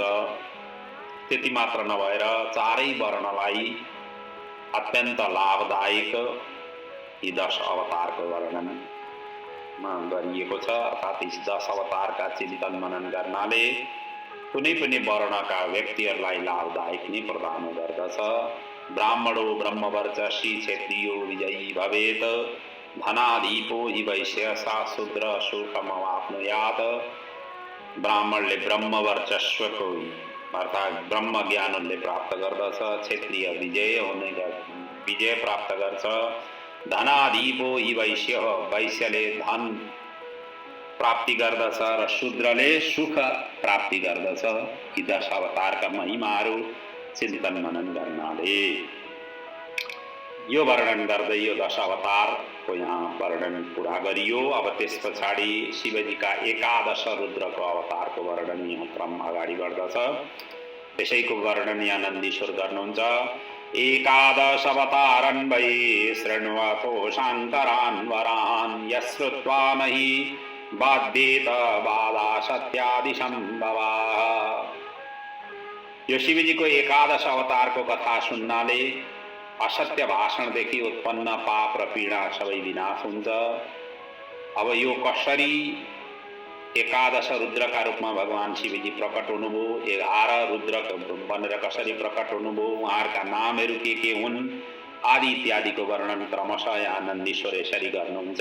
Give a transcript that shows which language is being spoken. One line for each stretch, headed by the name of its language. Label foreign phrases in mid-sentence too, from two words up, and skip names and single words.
Nepali: त्यति मात्र नभएर चारै वर्णलाई अत्यन्त लाभदायक यी 10 अवतारको वर्णन गरिएको छ। अर्थात् यी 10 अवतारका चिन्तन मनन गर्नाले कुनै पनि वर्णका व्यक्तिहरूलाई लाभदायक नै प्रदान गर्दछ।
Sanskrit: ब्राह्मणो ब्रह्मवर्चसी क्षेत्रीयो विजयी भवेत, धनाधिपो हि वैश्य सा शूद्र सुखमवाप्नुयात्।
Nepali: ब्राह्मणले ब्रह्मवर्चस्वको अर्थात् ब्रह्म ज्ञानले प्राप्त गर्दछ, क्षेत्रीय विजय प्राप्त गर्छ।
Sanskrit: धनाधिपो हि वैश्य,
Nepali: वैश्यले धन प्राप्ति गर्दछ र शूद्रले सुख प्राप्ति गर्दछ। यी 10 अवतारका महिमाहरू चिन्तन मनन गर्नाले यो वर्णन गर्दै यो 10 अवतारको यहाँ वर्णन पुरा गरियो। अब त्यस पछाडि शिवजीका 11 रुद्रको अवतारको वर्णन यहाँ क्रम अगाडि बढ्दछ। त्यसैको वर्णन यहाँ नन्दीश्वर गर्नुहुन्छ।
Sanskrit: 11 अवतारन् वै शृण्वतो शाङ्करान् वरान्, यश्रुत्वा नहि बाध्येत बाधा सत्यादि सम्भवा।
Nepali: यो शिवजीको 11 अवतारको कथा सुन्नाले असत्य भाषणदेखि उत्पन्न पाप र पीडा सबै विनाश हुन्छ। अब यो कसरी 11 रुद्रका रूपमा भगवान शिवजी प्रकट हुनुभयो, 11 रुद्र बनेर कसरी प्रकट हुनुभयो, उहाँहरूका नामहरू के हुन् आदि इत्यादिको वर्णन क्रमशः यहाँ नन्दीश्वर यसरी गर्नुहुन्छ।